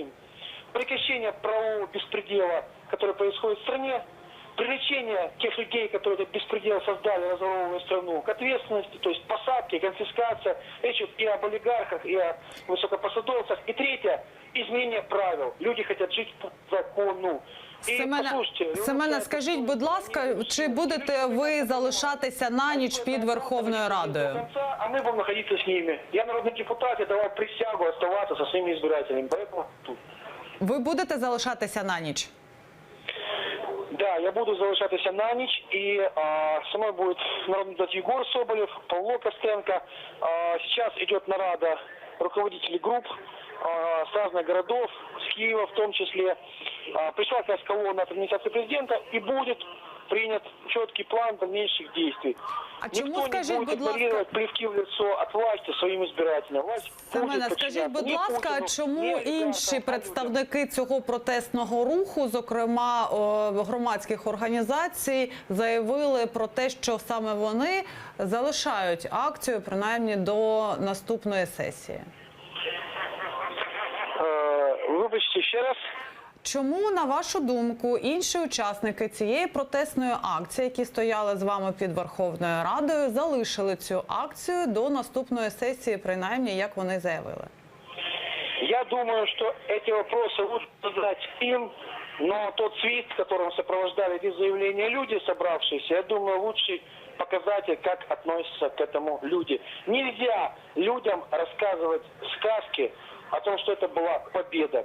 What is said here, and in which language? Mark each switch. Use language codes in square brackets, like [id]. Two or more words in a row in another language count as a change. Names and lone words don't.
[ru] Прекращение правового беспредела, который происходит в стране, привлечение тех людей, которые этот беспредел создали, разворовывая страну, к ответственности, то есть посадки, конфискация, речь идет и об олигархах, и о высокопосадовцах. И третье, изменение правил. Люди хотят жить по закону. [uk] Семене, скажіть, будь ласка, чи будете ви залишатися на ніч під Верховною Радою? [ru] А мы будем находиться с ними. Я народный депутат, я давал присягу оставаться со своими избирателями. Поэтому тут. [uk] Ви будете залишатися на ніч? Да, я буду залишатися на ніч, [ru] и со мной будет народный депутат Егор Соболев, Павло Костенко. Сейчас идет нарада руководителей групп с разных городов, с Киева в том числе. Пришла как раз колонна от администрации президента, и будет принят четкий план дальнейших действий. [uk] А чому, [ru] Никто [uk] скажіть, [ru] не будет [uk] будь ласка, [ru] игнорировать плевки в лицо от власти своим избирателям. Власть [uk] Семене, [ru] будет [uk] скажіть, [ru] подчиняться [uk] будь [ru] не [uk] ласка, [ru] Путину, [uk] чому [ru] не [uk] інші [ru] олигархам, а людям? [uk] представники цього протестного руху, зокрема громадських організацій, заявили про те, що саме вони залишають акцію, принаймні до наступної сесії? Вибачте, ще раз. Чому, на вашу думку, інші учасники цієї протестної акції, які стояли з вами під Верховною Радою, залишили цю акцію до наступної сесії, принаймні, як вони заявили? [ru] Я думаю, что эти вопросы лучше задать им, но тот свист, которым сопровождали эти заявления люди, собравшиеся, я думаю, лучший показатель, как относятся к этому люди. Нельзя людям рассказывать сказки о том, что это была победа.